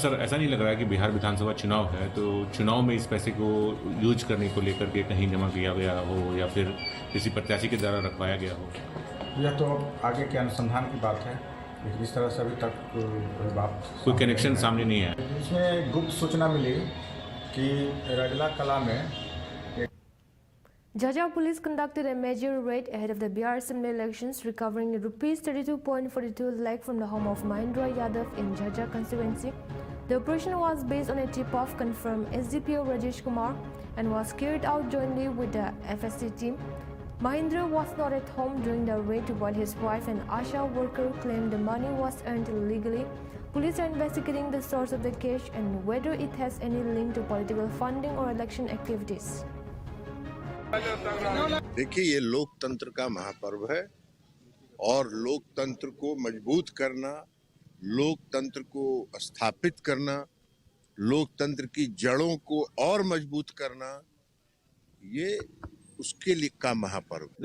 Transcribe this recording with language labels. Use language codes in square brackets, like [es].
[hi] Sir ऐसा नहीं लग रहा है कि बिहार विधानसभा चुनाव है तो चुनाव में इस पैसे को यूज करने को लेकर के कहीं जमा किया गया हो या फिर किसी प्रत्याशी के द्वारा रखवाया गया हो? यह तो आगे के अनुसंधान की बात है, लेकिन इस तरह से अभी तक कोई कनेक्शन सामने नहीं है। इसमें गुप्त सूचना मिली कि रगला कला में [en] Jhajjar police conducted a major raid ahead of the Bihar Assembly elections, recovering Rs 32.42 lakh from the home of Mahindra Yadav in Jhajjar constituency. The operation was based on a tip-off confirmed SDPO Rajesh Kumar and was carried out jointly with the FSC team. Mahindra was not at home during the raid while his wife and ASHA worker claimed the money was earned illegally. Police are investigating the source of the cash and whether it has any link to political funding or election activities. [hi] देखिए, ये लोकतंत्र का महापर्व है और लोकतंत्र को मजबूत करना, लोकतंत्र को स्थापित करना, लोकतंत्र की जड़ों को और मजबूत करना, ये उसके लिए का महापर्व।